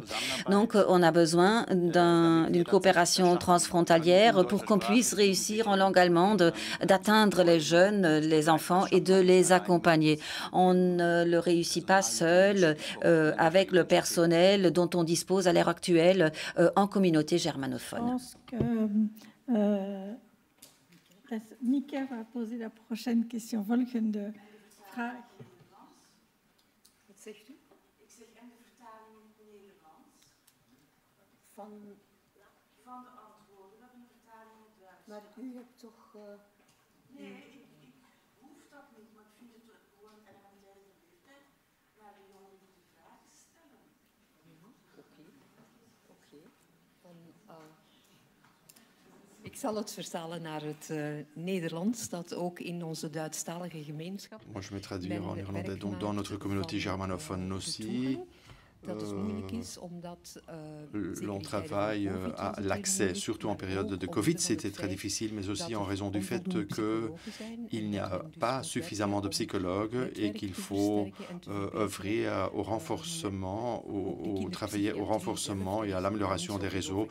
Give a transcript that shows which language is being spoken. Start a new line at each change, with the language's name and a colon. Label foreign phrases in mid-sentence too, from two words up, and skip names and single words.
French: Donc, on a besoin d'une coopération transfrontalière pour qu'on puisse réussir en langue allemande d'atteindre les jeunes, les enfants et de les accompagner. On ne le réussit pas seul avec le personnel dont on dispose à l'heure actuelle en communauté germanophone. Je pense que Mika va poser la prochaine question.
Dutch: Volgende vraag. Zegt u? Ik zeg en de vertaling in het Nederlands. Van de antwoorden, we hebben een vertaling in het Duits. Maar u hebt toch... Nee, ik hoef dat niet, maar ik vind het gewoon erg leeftijd naar de jongen die vraag stellen. Oké. Ik zal het vertalen naar het Nederlands, dat ook in onze Duitsstalige gemeenschap.
French: Moi, je vais traduire en néerlandais. Donc, dans notre communauté germanophone aussi, l'on travaille à l'accès, surtout en période de Covid. C'était très difficile, mais aussi en raison du fait qu'il n'y a pas suffisamment de psychologues et qu'il faut œuvrer au renforcement, travailler au renforcement et à l'amélioration des réseaux.